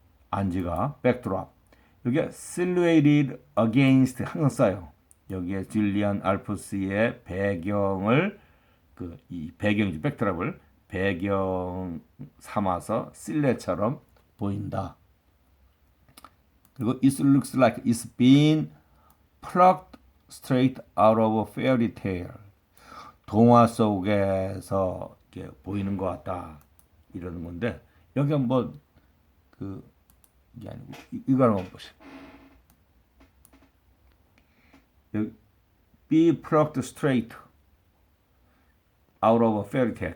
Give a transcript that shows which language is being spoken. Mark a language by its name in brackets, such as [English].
[Korean] 안지가 백드랍. 여기에 [English] silhouetted against [Korean] 항상 써요. 여기에 줄리안 알프스의 배경을 이 배경이죠. 백드랍을 배경 삼아서 실내처럼 보인다. 그리고 [English] it looks like it's been plucked straight out of a fairy tale. [Korean] 동화 속에서 이렇게 보이는 것 같다. 이러는 건데 여기 한번 이게 아니고 이거 한번 보세요. 여기 [English] be plucked straight out of a fairy tale.